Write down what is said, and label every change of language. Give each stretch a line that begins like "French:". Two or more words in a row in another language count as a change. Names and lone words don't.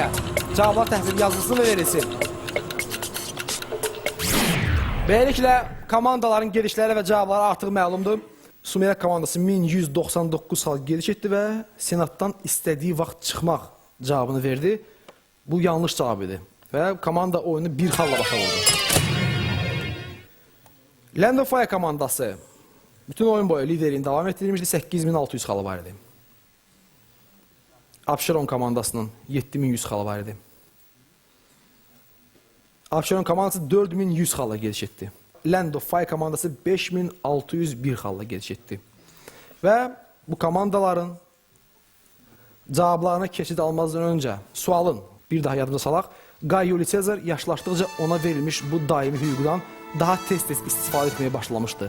Azerbaijani: Cavablar təhvil yazılsın və verilsin. Beləliklə, komandaların gedişləri və cavabları artıq məlumdur. Sumeriya komandası 1199 sal gediş etdi və Senatdan istədiyi vaxt çıxmaq cavabını verdi. Bu yanlış cavab idi və komanda oyunu bir xalla başa vurdu. Land of Fire komandası bütün oyun boyu liderini davam etdirilmişdi. 8600 xalı var idi. Abşeron komandasının 7100 xalı var idi. Abşeron komandası 4100 xalla gediş etdi. Land of Fire komandası 5601 xalla gediş etdi. Və bu komandaların cavablarına keçid almazdan öncə sualın bir daha yadımıza salaq. Qay Yuli Sezar yaşlaşdıqca ona verilmiş bu daimi hüquqdan daha tez-tez istifadə etməyə başlamışdı.